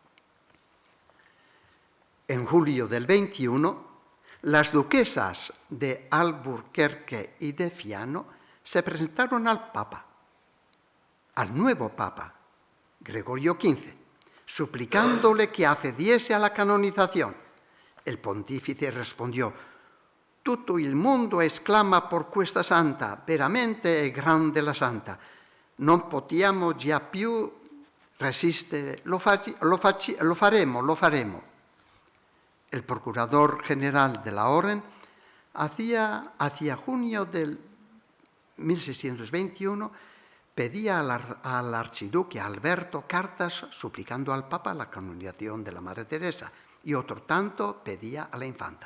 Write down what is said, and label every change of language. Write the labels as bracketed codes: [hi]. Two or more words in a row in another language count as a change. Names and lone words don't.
[es] En julio del 21, las duquesas de Alburquerque y de Fiano se presentaron al Papa, al nuevo Papa, Gregorio XV, suplicándole que accediese a la canonización. El pontífice respondió: [it] «Tutto il mondo esclama por questa santa, veramente è grande la santa. Non possiamo già più resistere, lo faremo. [es] El procurador general de la orden hacia junio del 1621 pedía al archiduque Alberto cartas suplicando al Papa la canonización de la Madre Teresa, y otro tanto pedía a la infanta.